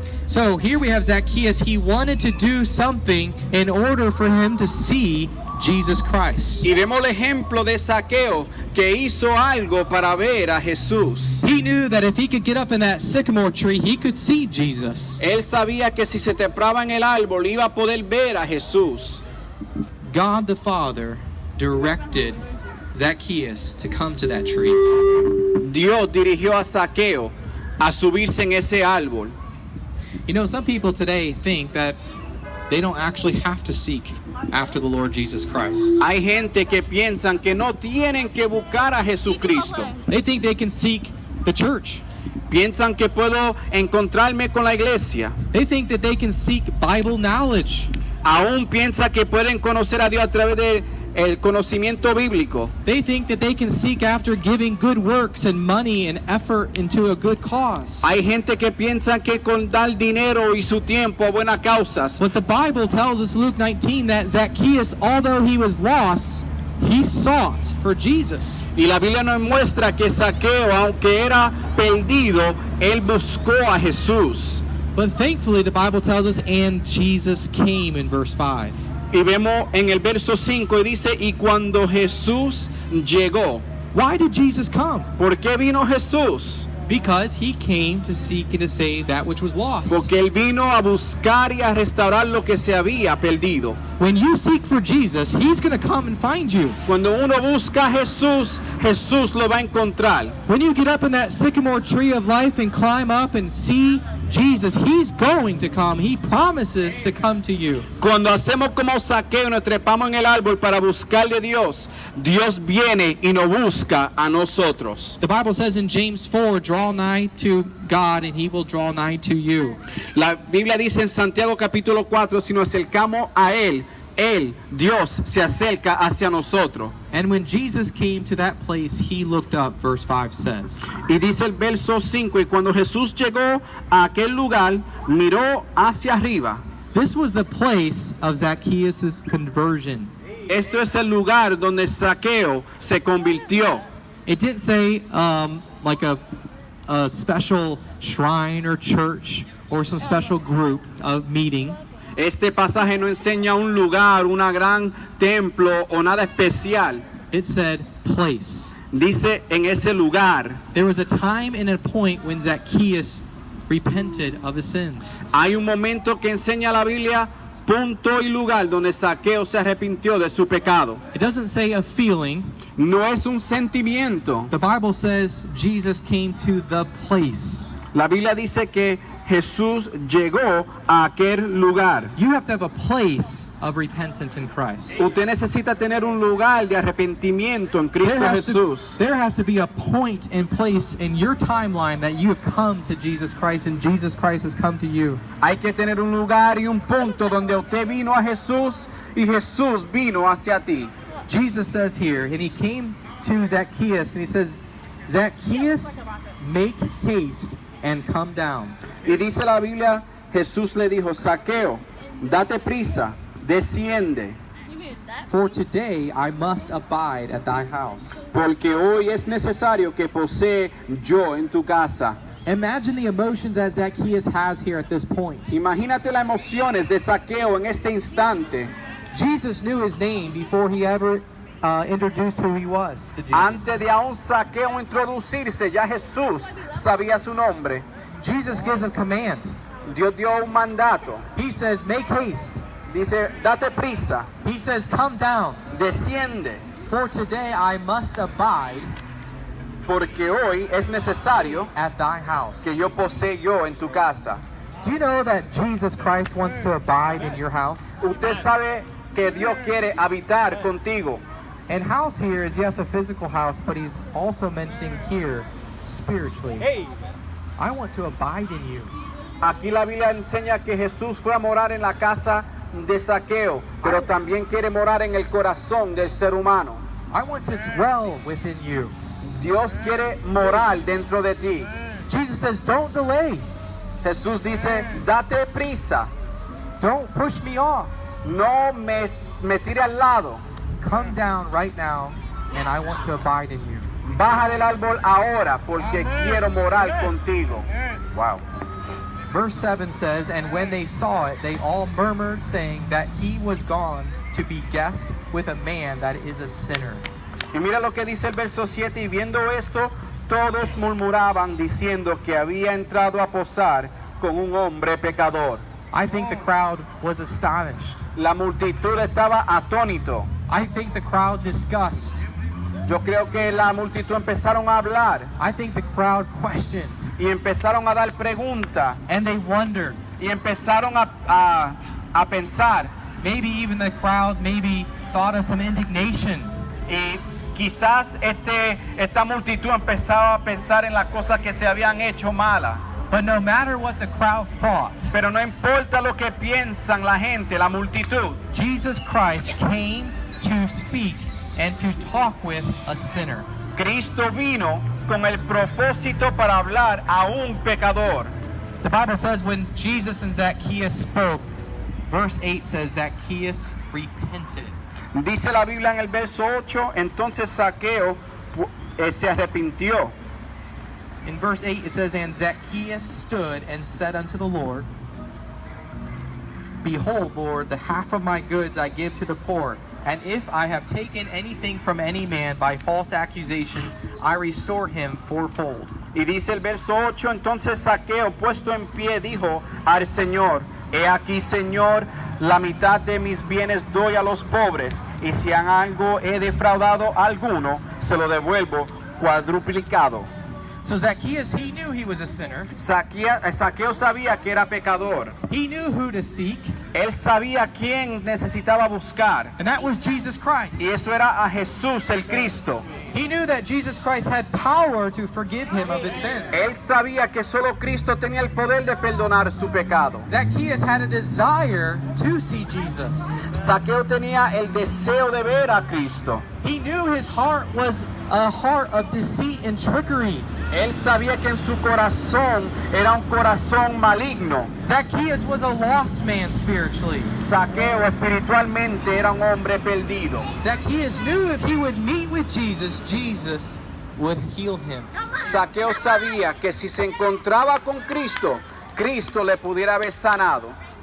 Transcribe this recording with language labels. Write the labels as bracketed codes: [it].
[en] So here we have Zacchaeus. He wanted to do something in order for him to see Jesus Christ. [es] Y vemos el ejemplo de Zaqueo que hizo algo para ver a Jesús. [en] He knew that if he could get up in that sycamore tree, he could see Jesus. [es] Él sabía que si se trepaba en el árbol iba a poder ver a Jesús. [en] God the Father directed Zacchaeus to come to that tree. [es] Dios dirigió a Zaqueo a subirse en ese árbol. [en] You know, some people today think that they don't actually have to seek after the Lord Jesus Christ. [es] Hay gente que piensan que no tienen que buscar a Jesucristo. [en] They think they can seek the church. [es] Piensan que puedo encontrarme con la iglesia. [en] They think that they can seek Bible knowledge. [es] Aún piensa que pueden conocer a Dios a través del conocimiento bíblico. [en] They think that they can seek after giving good works and money and effort into a good cause. [es] Hay gente que piensa que con dar dinero y su tiempo a buenas causas. [en] But the Bible tells us, Luke 19, that Zacchaeus, although he was lost, he sought for Jesus. [es] Y la Biblia nos muestra que Zaqueo, aunque era perdido, él buscó a Jesús. [en] But thankfully, the Bible tells us, and Jesus came in verse 5. [es] Y vemos en el verso 5 y dice, y cuando Jesús llegó. [en] Why did Jesus come? [es] ¿Por qué vino Jesús? [en] Because he came to seek and to save that which was lost. [es] Porque él vino a buscar y a restaurar lo que se había perdido. [en] When you seek for Jesus, he's going to come and find you. [es] Cuando uno busca a Jesús, Jesús lo va a encontrar. [en] When you get up in that sycamore tree of life and climb up and see Jesus, he's going to come. He promises to come to you. [es] Cuando hacemos como Zaqueo y nos trepamos en el árbol para buscarle a Dios, Dios viene y nos busca a nosotros. [en] The Bible says in James 4, draw nigh to God and he will draw nigh to you. [es] La Biblia dice en Santiago capítulo 4, si nos acercamos a Él, Dios, se acerca hacia nosotros. [en] And when Jesus came to that place, he looked up, verse 5 says. [es] Y dice el verso 5, y cuando Jesús llegó a aquel lugar, miró hacia arriba. [en] This was the place of Zacchaeus' conversion. [es] Esto es el lugar donde Zaqueo se convirtió. [en] It didn't say like a special shrine or church or some special group of meeting. [es] Este pasaje no enseña un lugar, una gran templo o nada especial. [en] It said place. [es] Dice en ese lugar. [en] There was a time and a point when Zacchaeus repented of his sins. [es] Hay un momento que enseña la Biblia, punto y lugar donde Zaqueo se arrepintió de su pecado. [en] It doesn't say a feeling. [es] No es un sentimiento. [en] The Bible says Jesus came to the place. [es] La Biblia dice que Jesús llegó a aquel lugar. [en] You have to have a place of repentance in Christ. [es] Usted necesita tener un lugar de arrepentimiento en Cristo Jesús. [en] There has to be a point and place in your timeline that you have come to Jesus Christ and Jesus Christ has come to you. [es] Hay que tener un lugar y un punto donde usted vino a Jesús y Jesús vino hacia ti. [en] Jesus says here, and he came to Zacchaeus and he says, Zacchaeus, make haste and come down. [es] Y dice la Biblia, Jesús le dijo, Zaqueo, date prisa, desciende. [en] For today I must abide at thy house. [es] Porque hoy es necesario que posee yo en tu casa. [en] Imagine the emotions that Zacchaeus has here at this point. [es] Imagínate las emociones de Zaqueo en este instante. [en] Jesus knew his name before he ever introduced who he was to Jesus. [es] Antes de aún Zaqueo introducirse, ya Jesús sabía su nombre. [en] Jesus gives a command. [es] Dios dio un mandato. [en] He says, make haste. [es] Dice, date prisa. [en] He says, come down. [es] Desciende. [en] For today I must abide [es] porque hoy es necesario [en] at thy house. [es] que yo posee yo en tu casa. [en] Do you know that Jesus Christ wants to abide in your house? [es] Usted sabe que Dios quiere habitar contigo. [en] And house here is, yes, a physical house, but he's also mentioning here spiritually. I want to abide in you. [es] Aquí la Biblia enseña que Jesús fue a morar en la casa de Zaqueo, pero también quiere morar en el corazón del ser humano. [en] I want to dwell within you. [es] Dios quiere morar dentro de ti. [en] Jesus says, don't delay. [es] Jesús dice, date prisa, [en] Don't push me off. [es] no me tire al lado. [en] Come down right now, and I want to abide in you. [es] Baja del árbol ahora, porque quiero morar contigo. [en] Wow. Verse 7 says, and when they saw it, they all murmured, saying that he was gone to be guest with a man that is a sinner. [es] Y mira lo que dice el verso 7, y viendo esto, todos murmuraban diciendo que había entrado a posar con un hombre pecador. [en] I think the crowd was astonished. [es] La multitud estaba atónito. [en] I think the crowd discussed. [es] Yo creo que la multitud empezaron a hablar [en] I think the crowd questioned. [es] y empezaron a dar preguntas [en] And they wondered. [es] y empezaron a pensar. [en] Maybe even the crowd maybe thought of some indignation. [es] Y quizás esta multitud empezaba a pensar en las cosas que se habían hecho malas. [en] But no matter what the crowd thought, [es] Pero no importa lo que piensan la gente, la multitud. [en] Jesus Christ came to speak and to talk with a sinner. [es] Cristo vino con el propósito para hablar a un pecador. [en] The Bible says when Jesus and Zacchaeus spoke, verse 8 says Zacchaeus repented. [es] Dice la Biblia en el verso 8, entonces Zaqueo se arrepintió. [en] In verse 8 it says, and Zacchaeus stood and said unto the Lord, behold, Lord, the half of my goods I give to the poor. And if I have taken anything from any man by false accusation, I restore him fourfold. [es] Y dice el verso 8, entonces Zaqueo puesto en pie dijo al Señor, he aquí, Señor, la mitad de mis bienes doy a los pobres, y si en algo he defraudado a alguno, se lo devuelvo cuadruplicado. [en] So Zacchaeus, he knew he was a sinner. [es] Zaqueo sabía que era pecador. [en] He knew who to seek, [es] Él sabía quién necesitaba buscar, [en] and that was Jesus Christ. [es] y eso era a Jesús el Cristo. [en] He knew that Jesus Christ had power to forgive him of his sins. [es] Él sabía que solo Cristo tenía el poder de perdonar su pecado. [en] Zacchaeus had a desire to see Jesus. [es] Zaqueo tenía el deseo de ver a Cristo. [en] He knew his heart was a heart of deceit and trickery. [es] Él sabía que en su corazón era un corazón maligno. [en] Zacchaeus was a lost man spiritually. [es] Zaqueo espiritualmente era un hombre perdido. [en] Zacchaeus knew if he would meet with Jesus, Jesus would heal him. [es] Zaqueo sabía que si se encontraba con Cristo, Cristo le pudiera haber sanado.